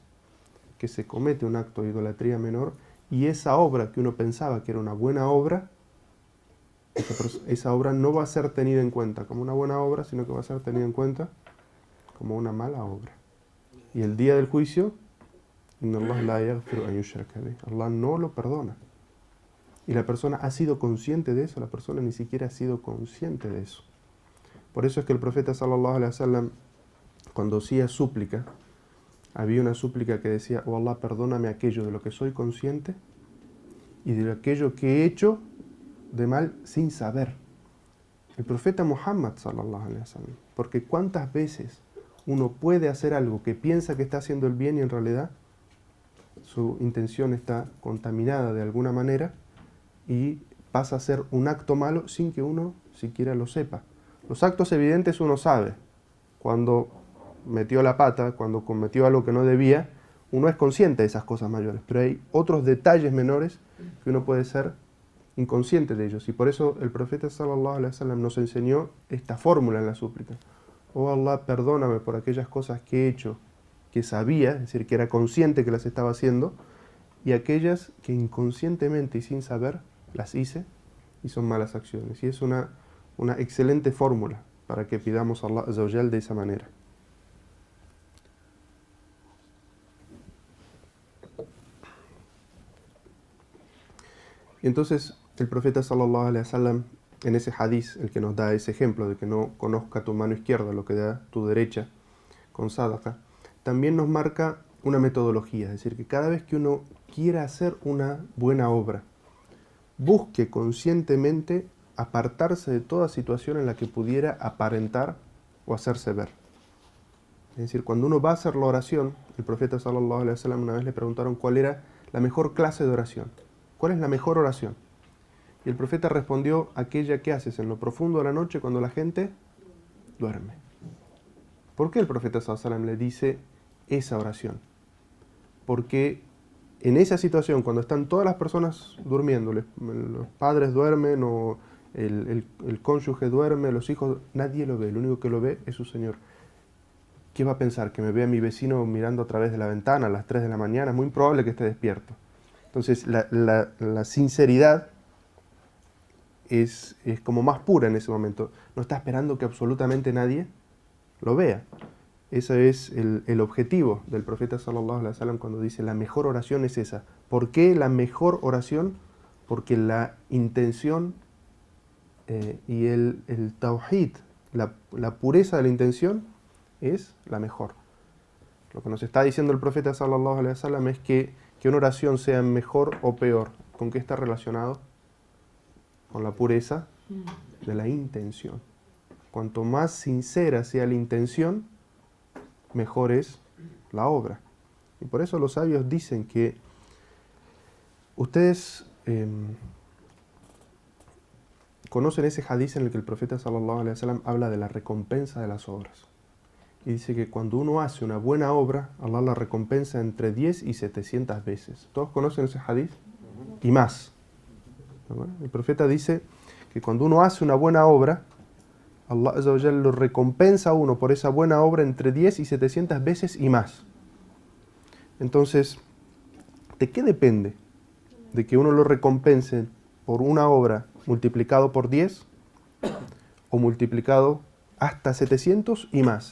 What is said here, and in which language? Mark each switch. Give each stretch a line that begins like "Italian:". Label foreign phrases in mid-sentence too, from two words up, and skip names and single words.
Spanish: Que se comete un acto de idolatría menor, y esa obra que uno pensaba que era una buena obra, esa obra no va a ser tenida en cuenta como una buena obra, sino que va a ser tenida en cuenta como una mala obra. Y el día del juicio, Allah no lo perdona. Y la persona ha sido consciente de eso, la persona ni siquiera ha sido consciente de eso. Por eso es que el profeta
Arabic: صلى الله عليه وسلم,
Spanish: cuando hacía súplica, había una súplica que decía: oh Allah, perdóname aquello de lo que soy consciente y de aquello que he hecho de mal sin saber. El profeta Muhammad
Arabic: صلى الله عليه وسلم,
Spanish: porque cuántas veces uno puede hacer algo que piensa que está haciendo el bien y en realidad su intención está contaminada de alguna manera y pasa a ser un acto malo sin que uno siquiera lo sepa. Los actos evidentes uno sabe. Cuando metió la pata, cuando cometió algo que no debía, uno es consciente de esas cosas mayores, pero hay otros detalles menores que uno puede ser inconsciente de ellos. Y por eso el profeta
Arabic: صلى الله عليه وسلم
Spanish: nos enseñó esta fórmula en la súplica: oh Allah, perdóname por aquellas cosas que he hecho que sabía, es decir, que era consciente que las estaba haciendo, y aquellas que inconscientemente y sin saber las hice y son malas acciones. Y es una excelente fórmula para que pidamos a Allah
Arabic: عز وجل
Spanish: de esa manera. Y entonces el profeta
Arabic: صلى الله عليه وسلم,
Spanish: en ese hadiz, el que nos da ese ejemplo de que no conozca tu mano izquierda lo que da tu derecha con sadaqa, también nos marca una metodología, es decir, que cada vez que uno quiera hacer una buena obra, busque conscientemente apartarse de toda situación en la que pudiera aparentar o hacerse ver. Es decir, cuando uno va a hacer la oración, el profeta
Arabic: صلى الله عليه وسلم,
Spanish: una vez le preguntaron cuál era la mejor clase de oración. ¿Cuál es la mejor oración? Y el profeta respondió: aquella que haces en lo profundo de la noche cuando la gente duerme. ¿Por qué el profeta
Arabic: صلى الله عليه وسلم
Spanish: le dice esa oración? Porque en esa situación, cuando están todas las personas durmiendo, los padres duermen o el cónyuge duerme, los hijos, nadie lo ve, lo único que lo ve es su Señor. ¿Qué va a pensar? ¿Que me ve a mi vecino mirando a través de la ventana a las 3 de la mañana? Es muy probable que esté despierto. Entonces la sinceridad es como más pura en ese momento. No está esperando que absolutamente nadie lo vea. Ese es el objetivo del profeta
Arabic: صلى الله عليه وسلم
Spanish: cuando dice la mejor oración es esa. ¿Por qué la mejor oración? Porque la intención y el tawhid, la pureza de la intención es la mejor. Lo que nos está diciendo el profeta
Arabic: صلى الله عليه وسلم
Spanish: es que una oración sea mejor o peor, ¿con qué está relacionado? Con la pureza de la intención. Cuanto más sincera sea la intención, mejor es la obra. Y por eso los sabios dicen que ustedes conocen ese hadiz en el que el profeta
Arabic: صلى الله عليه وسلم
Spanish: habla de la recompensa de las obras. Y dice que cuando uno hace una buena obra, Allah la recompensa entre 10 y 700 veces. ¿Todos conocen ese hadiz? Y más. El profeta dice que cuando uno hace una buena obra, Allah
Arabic: عز وجل
Spanish: lo recompensa a uno por esa buena obra entre 10 y 700 veces y más. Entonces, ¿de qué depende de que uno lo recompense por una obra multiplicado por 10 o multiplicado hasta 700 y más.